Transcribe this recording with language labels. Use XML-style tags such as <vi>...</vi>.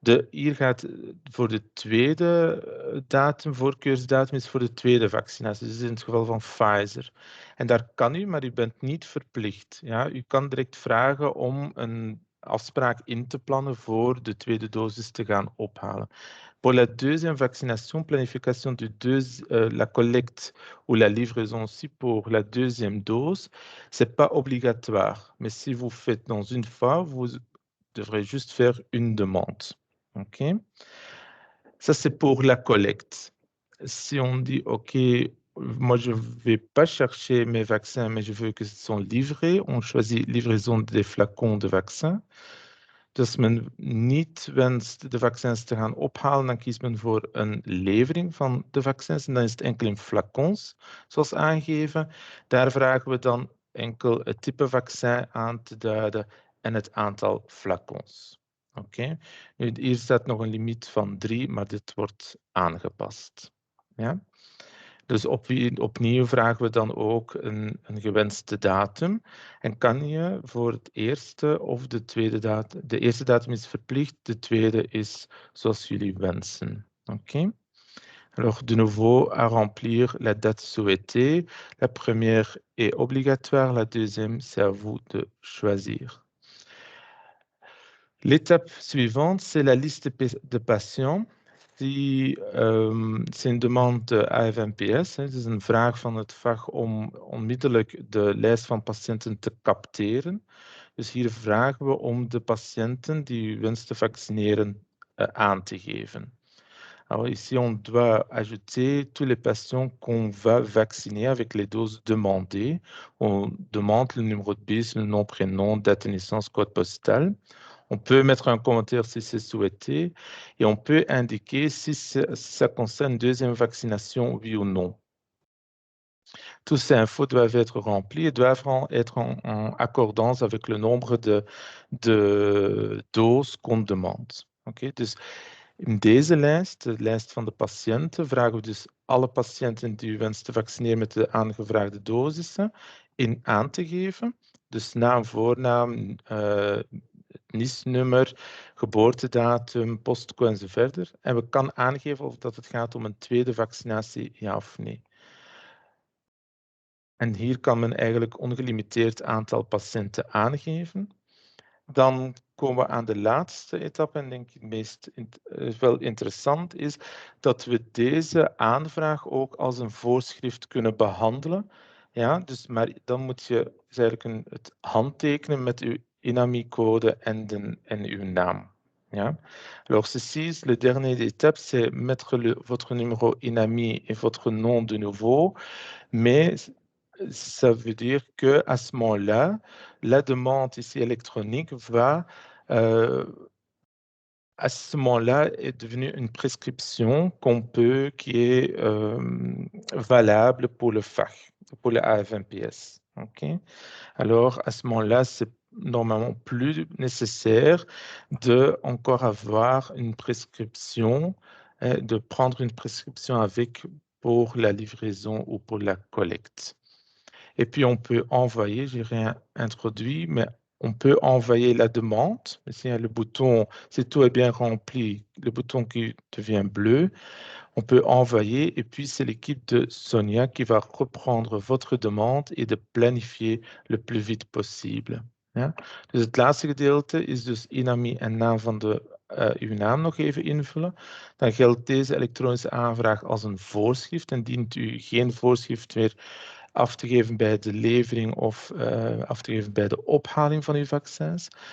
<nl>Hier gaat voor de tweede datum, voorkeursdatum is voor de tweede vaccinatie, dus in het geval van Pfizer. En daar kan u, maar u bent niet verplicht. Ja? U kan direct vragen om een afspraak in te plannen voor de tweede dosis te gaan ophalen.</nl> <fr>Pour la deuxième vaccination, planification la collecte ou la livraison aussi pour la deuxième dose, c'est pas obligatoire. Mais si vous faites dans une fois, vous devrez juste faire une demande. OK? Ça, c'est pour la collecte. Si on dit, OK, moi, je ne vais pas chercher mes vaccins, mais je veux que ce soit livré, on choisit livraison des flacons de vaccins.</fr> <nl>Dus men niet wenst de vaccins te gaan ophalen, dan kiest men voor een levering van de vaccins. En dan is het enkel in flacons, zoals aangegeven. Daar vragen we dan enkel het type vaccin aan te duiden en het aantal flacons. Oké. Nu, hier staat nog een limiet van 3, maar dit wordt aangepast. Ja? Dus opnieuw vragen we dan ook een gewenste datum. En kan je voor het eerste of de tweede datum... De eerste datum is verplicht, de tweede is zoals jullie wensen. Oké?</nl> <fr>Alors, de nouveau, à remplir la date souhaitée. La première est obligatoire, la deuxième, c'est à vous de choisir. L'étape suivante, c'est la liste de patiënten. C'est une demande AFMPS,</fr> <nl>het is een vraag van het vak om onmiddellijk de lijst van patiënten te capteren. Dus hier vragen we om de patiënten die u wenst te vaccineren aan te geven.</nl> <fr>Alors ici, on doit ajouter tous les patients qu'on va vacciner avec les doses demandées. On demande le numéro de bus, le nom, prénom, date de naissance, code postal. On peut mettre un commentaire si c'est souhaité et on peut indiquer si ça concerne une deuxième vaccination, oui ou non. Toutes ces infos doivent être remplies et doivent être en accordance avec le nombre de doses qu'on demande.</fr> <en>Okay?</en> <nl>Dus in deze lijst, de lijst van de patiënten, vragen we dus alle patiënten die u wenst te vaccineren met de aangevraagde dosissen in aan te geven. Dus naam, voornaam, NIS-nummer, geboortedatum, postcode enzovoort. En we kan aangeven of dat het gaat om een tweede vaccinatie, ja of nee. En hier kan men eigenlijk ongelimiteerd aantal patiënten aangeven. Dan komen we aan de laatste etappe en denk ik het meest wel interessant is dat we deze aanvraag ook als een voorschrift kunnen behandelen. Ja, dus, maar dan moet je eigenlijk het handtekenen met uw INAMI-code en uw naam. Ja.</nl> <fr>Alors ceci, la dernière étape, c'est mettre votre numéro INAMI et votre nom de nouveau, mais ça veut dire qu'à ce moment-là, la demande ici électronique va, à ce moment-là, est devenue une prescription qui est valable pour le FAC, pour le AFMPS. Okay? Alors, à ce moment-là, c'est normalement plus nécessaire de encore avoir une prescription, de prendre une prescription avec pour la livraison ou pour la collecte. Et puis, on peut envoyer, j'ai rien introduit, mais on peut envoyer la demande. Ici, le bouton, si tout est bien rempli, le bouton qui devient bleu, on peut envoyer et puis c'est l'équipe de Sonia qui va reprendre votre demande et de planifier le plus vite possible.</fr> <nl>Ja? Dus het laatste gedeelte is dus INAMI en naam van uw naam nog even invullen. Dan geldt deze elektronische aanvraag als een voorschrift en dient u geen voorschrift meer af te geven bij de levering of af te geven bij de ophaling van uw vaccins.</nl>